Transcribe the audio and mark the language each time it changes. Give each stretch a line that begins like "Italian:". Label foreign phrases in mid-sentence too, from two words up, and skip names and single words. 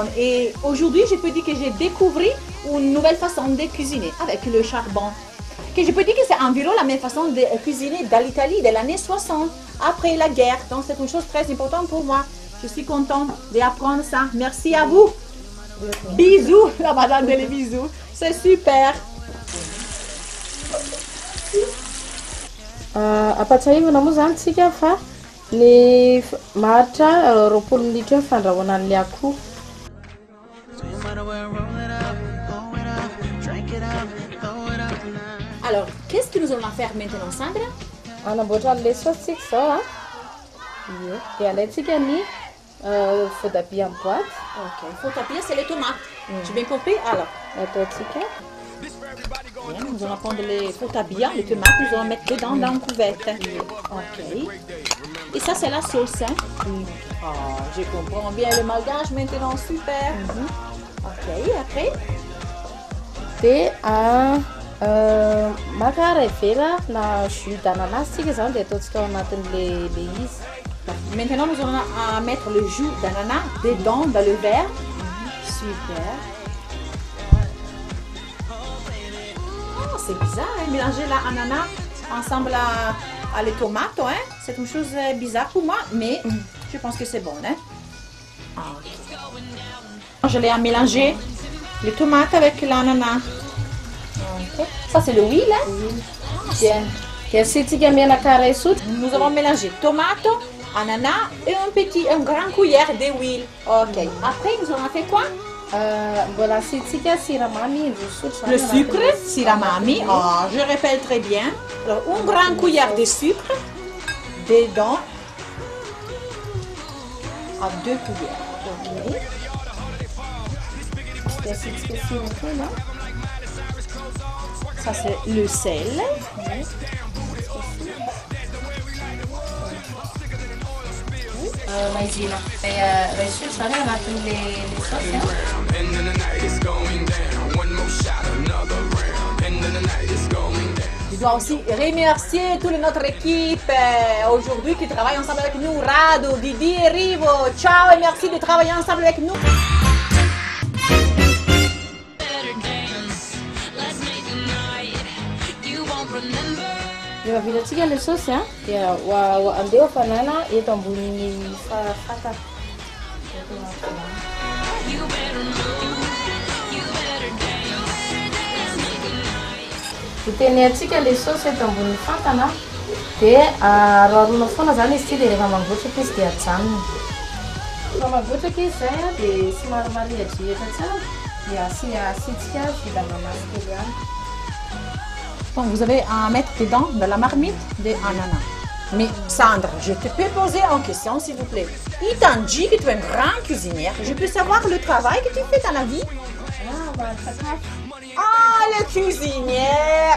French: Et aujourd'hui, je peux dire que j'ai découvert une nouvelle façon de cuisiner avec le charbon. Que je peux dire que c'est environ la même façon de cuisiner dans l'Italie de l'année 60, après la guerre. Donc c'est une chose très importante pour moi. Je suis contente d'apprendre ça. Merci à vous. Bisous, la madame de les bisous. C'est super.
Malagasy: Ampatsahivana moa zany tsika fa ny maharitra 20 minitra eo fandrahoana an'le akoho.
French: Alors, qu'est-ce que nous allons faire maintenant, Sandra?
Malagasy: Anamboatra an'le saosy tsika zao a. Iyo. Dia alaitsika ny voatabia
French: en boîte. Ok, voatabia, c'est les tomates. J'ai bien compris? Alors,
Malagasy: Ataotsika.
French: bien, nous allons prendre les voatabia, les tomates, nous allons mettre dedans dans une cuvette. Ok. Et ça, c'est la sauce, hein? Oh, je comprends bien le malgage maintenant, super. Ok, après?
Malagasy: Dia maka revela na
French: jus d'ananas
Malagasy: tsika zany dia ataotsika ao anatin'le izy.
French: Maintenant, nous allons mettre le jus d'ananas dedans, dans le verre. Super. Oh, c'est bizarre, hein, mélanger l'ananas ensemble à les tomates, hein? C'est une chose bizarre pour moi, mais je pense que c'est bon, hein? Ok. Je l'ai mélangé les tomates avec l'ananas. Ok. Ça, c'est le huile, hein?
Malagasy: Dia asitsika menaka ray sotro.
French: Nous avons mélangé tomates, ananas et un grand cuillère d'huile. Ok. Après, nous avons fait quoi?
Malagasy: Mbola asitsika siramamy indroa sotro.
French: Le sucre, siramami. Oh, je répète très bien. Alors, une grande cuillère de sucre dedans à 2 cuillères. Ok.
Malagasy: Dia asitsika sira kely a.
French: Ça, c'est le sel.
Malagasy: Maizina. Ray sotro zany anatin'le saosy a.
English: End of the night, it's going down. One more shot, another round. End of the night, it's going down.
French: Je dois aussi remercier toute notre équipe aujourd'hui qui travaille ensemble avec nous. Rado, Didi et Rivo. Ciao et merci de travailler ensemble avec nous.
Malagasy: Rehefa vitatsika le saosy a, dia andeha hafanana eto ambonin'ny fatana. Itenentsika le saosy eto ambonin'ny fatana dia aroarona foana zany izy ity dia rehefa mangotraka izy dia ajanona. Rehefa mangotraka izy zay a dia somary marihadrihatra tsara dia asitsika
French: jus d'ananas
Malagasy: kely ihany.
French: Donc, vous avez à mettre dedans de la marmite de ananas. Mais Sandra, je te peux poser une question, s'il vous plaît. Il t'a dit que tu es une grande cuisinière. Je peux savoir le travail que tu fais dans la vie? Ah, la cuisinière!